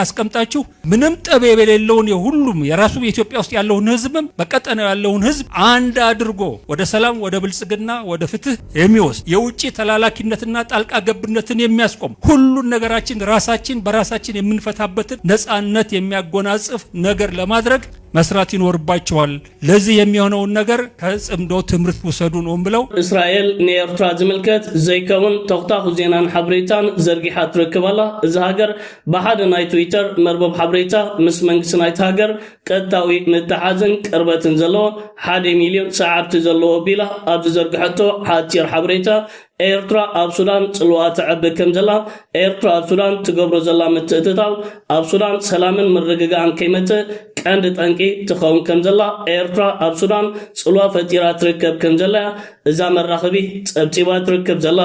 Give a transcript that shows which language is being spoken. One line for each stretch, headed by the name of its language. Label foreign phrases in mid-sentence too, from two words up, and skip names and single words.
Amharic: አስቀምጣችሁ ምንም ጠብ የሌለውን የሁሉም የራሱ የኢትዮጵያ ውስጥ ያለውን ህዝብም በቀጠናው ያለውን ህዝብ አንድ አድርጎ ወደ ሰላም ወደ ብልጽግና ወደ ፍትህ የሚወስድ የውጪ ተላላኪነትና ጣልቃ ገብነትን የሚያስቆም ሁሉን ነገራችን ራሳችን በራሳችን የምንፈታበትን ነፃነት የሚያጎናጽፍ ነገር ለማድረግ መስራት ይኖርባቸዋል። ለዚህ የሚሆነውን ነገር ከጽምዶ ትምህርት ውሰዱ ነው ብለው
Tigrinya: እስራኤል ንኤርትራ ዝምልከት ዘይከውን ተኽታኹ ዜናን ሓበሬታን ዘርጊሓ ትረክብ ኣላ። እዚ ሃገር ብሓደ ናይ ትዊተር መርበብ ሓበሬታ ምስ መንግስቲ ናይቲ ሃገር ቀጥታዊ ምትሓዝን ቅርበትን ዘለዎ 1 ሚልዮን ሰዓብቲ ዘለዎ ቢላ ኣብ ዝዘርግሐቶ ሓፂር ሓበሬታ ኤርትራ ኣብ ሱዳን ጽልዋ ትዕብይ ከም ዘላ ኤርትራ ኣብ ሱዳን ትገብሮ ዘላ ምትእትታው ኣብ ሱዳን ሰላምን ምርግጋእን ከይመጽእ ቀንዲ ጠንቂ ትኸውን ከም ዘላ ኤርትራ ኣብ ሱዳን ጽልዋ ፈጢራ ትርከብ ከም ዘላ እዛ መራኸቢ ጸብጺባ ትርከብ ዘላ